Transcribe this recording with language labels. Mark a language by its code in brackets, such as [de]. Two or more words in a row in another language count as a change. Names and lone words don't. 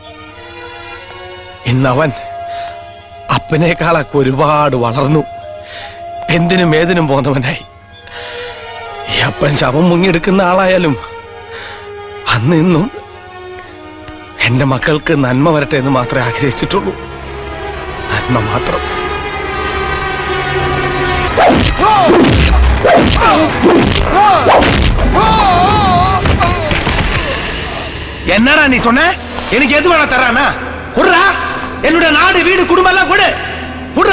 [ml] ഇന്നവൻ അപ്പനേക്കാളൊക്കെ ഒരുപാട് വളർന്നു. എന്തിനും ഏതിനും പോന്നവനായി. ഈ അപ്പൻ ശവം മുങ്ങിയെടുക്കുന്ന ആളായാലും അന്ന് ഇന്നും എന്റെ മക്കൾക്ക് നന്മ വരട്ടെ എന്ന് മാത്രമേ ആഗ്രഹിച്ചിട്ടുള്ളൂ. നന്മ മാത്രം. [ta] என்னடா நீ சொன்ன? எனக்கு எது வேணா தரானா? குடுறா, என்னோட நாடு வீடு குடும்பம் எல்லாம் கொடு. குடுறா.